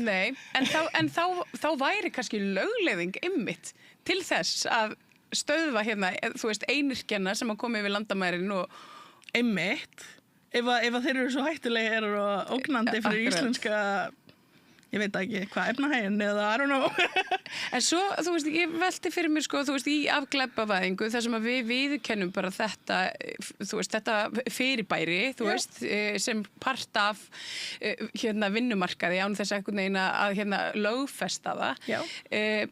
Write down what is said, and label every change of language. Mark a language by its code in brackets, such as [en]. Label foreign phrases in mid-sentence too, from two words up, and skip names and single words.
[is] Nei, en þá væri kannski lögleiðing einmitt til þess að stöðva hérna, þú veist, einyrkjana sem að koma yfir landamærin og einmitt, ef að þeir eru svo hættulegir og ógnandi fyrir íslenska, ég veit ekki hvað, efnahægin eða [en] I don't know. [is] En svo, þú veist, ég velti fyrir mér sko, þú veist, í afglæpavæðingu þar sem að við viðurkennum bara þetta, þú veist, þetta fyrirbæri, þú veist, sem part af hérna vinnumarkaði án þess einhvern veginn að hérna lögfesta það.